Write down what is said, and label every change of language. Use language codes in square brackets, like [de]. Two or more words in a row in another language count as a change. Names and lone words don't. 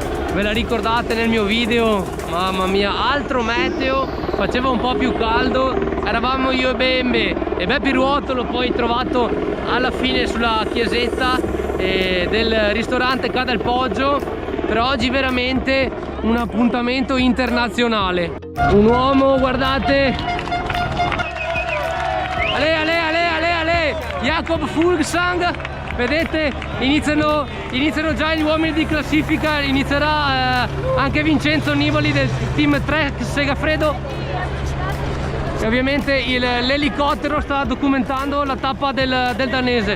[it] Ve la ricordate nel mio video? Mamma mia, altro meteo, faceva un po' più caldo, eravamo io e Bembe e Beppi Ruotto l'ho poi trovato alla fine sulla chiesetta del ristorante Ca del Poggio. Per oggi veramente un appuntamento internazionale. Un uomo, guardate, ale, ale, ale, ale, ale, Jakob Fuglsang, vedete, iniziano già gli uomini di classifica, inizierà anche Vincenzo Nibali del team Trek Segafredo e ovviamente l'elicottero sta documentando la tappa del danese.